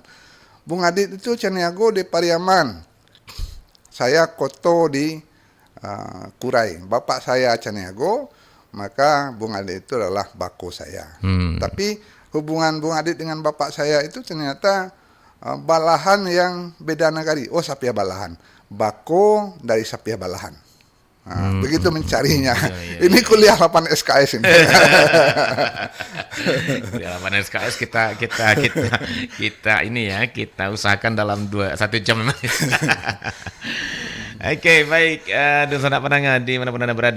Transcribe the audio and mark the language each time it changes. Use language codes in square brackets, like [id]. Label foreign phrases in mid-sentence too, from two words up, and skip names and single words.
[id] Bung Adi itu Cenego di Pariaman. Saya Koto di Kurai. Bapak saya Cenego, maka Bung Adi itu adalah bako saya. Tapi hubungan Bung Adi dengan bapak saya itu ternyata balahan yang beda nagari. [min] Oh, sapia balahan. Bako dari sapia balahan. [id] Begitu mencarinya. Iya. Ini kuliah 8 SKS ini. Di halaman SKS kita ini ya, kita usahakan dalam 1 jam. Oke, baik, sanak pendengar di mana pun Anda berada.